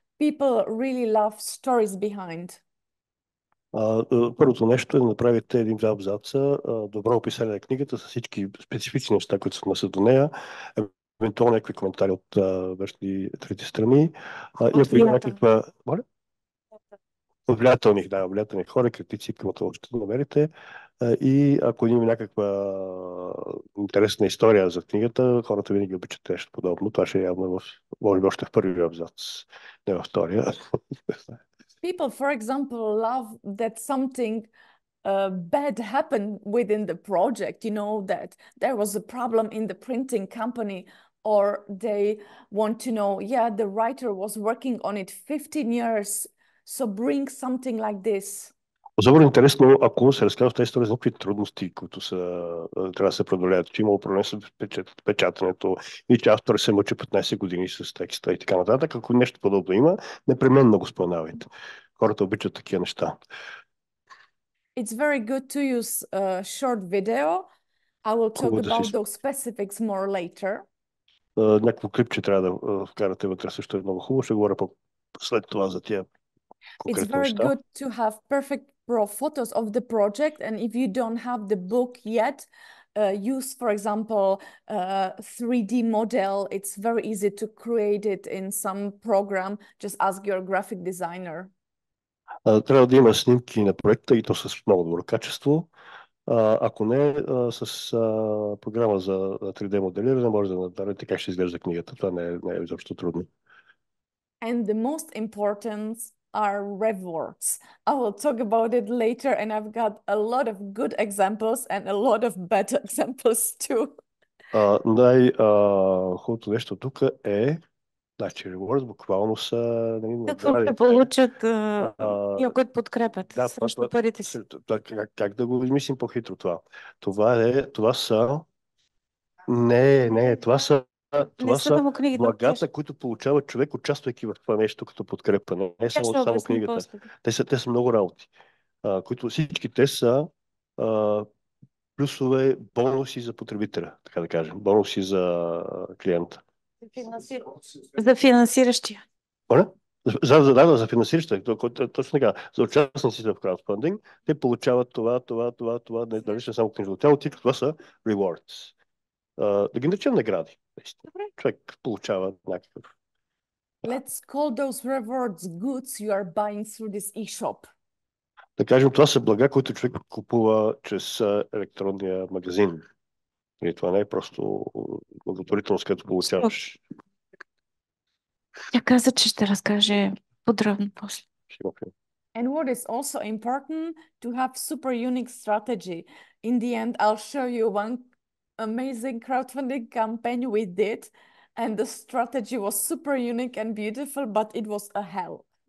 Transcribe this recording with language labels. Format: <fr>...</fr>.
<en>People really love stories behind.</en> <bg>Първото нещо е да направите 1-2 абзаца, добро описание на книгата с всички специфични неща, които се отнасят до нея, евентуално някакви коментари от външни трети страни. И ако има някаква... Влиятелни хора, критици, каквото още намерите. И ако има някаква интересна история за книгата, хората винаги обичат нещо подобно. Това ще е явно може би още в първия абзац, не във втория.</bg> <en>People, for example, love that something bad happened within the project, you know, that there was a problem in the printing company, or they want to know, yeah, the writer was working on it 15 years, so bring something like this.</en> <bg>Особено интересно, ако се разказва в тази история за някакви трудности, които трябва да се преодолеят, че има проблем с печатането и че автор се мъчи 15 години с текста и така нататък. Ако нещо подобно има, непременно го споменавайте. Хората обичат такива неща.</bg> <en>It's very good to use a short video. I will talk about those specifics more later.</en> <bg>Някакво клипче трябва да вкарате вътре, също е много хубаво. Ще говоря след това за тия</bg> <en>It's very good to have perfect raw photos of the project, and if you don't have the book yet, use, for example, 3D model. It's very easy to create it in some program. Just ask your graphic designer.</en> <bg>Трябва да има снимки на проекта и то с много добро качество. Ако не, с програма за 3D моделиране може да направите как ще изглежда книгата. Това не е изобщо трудно.</bg> <en>And the most important are rewards. I will talk about it later, and I've got a lot of good examples and a lot of bad examples too.</en> <bg>Най-хубавото нещо тук е, значи, rewards буквално са... Какво ще получат и ако подкрепят срещу парите си? Как да го измислим по-хитро това? Това са... Това са благата, които получава човек, участвайки в това нещо като подкрепа. Не е само книгата. Те са много работи. Които всички те са плюсове, бонуси за потребителя, така да кажем. Бонуси за клиента. За финансиращия. За финансиращия. Точно така. За участниците в краудфандинг, те получават това, дали не само книжното тяло, това са rewards. Да ги наречем награди. Човек получава някакъв.</bg> <en>Let's call those rewards goods you are buying through this e-shop.</en> <bg>Да кажем, това са блага, които човек купува чрез електронния магазин. И това не е просто благотворителност, като получаваш. Тя каза, че ще разкаже подробно после.</bg> <en>And what is also important, to have super unique strategy. In the end, I'll show you one amazing crowdfunding campaign we did, and the strategy was super unique and beautiful, but it was a hell.</en>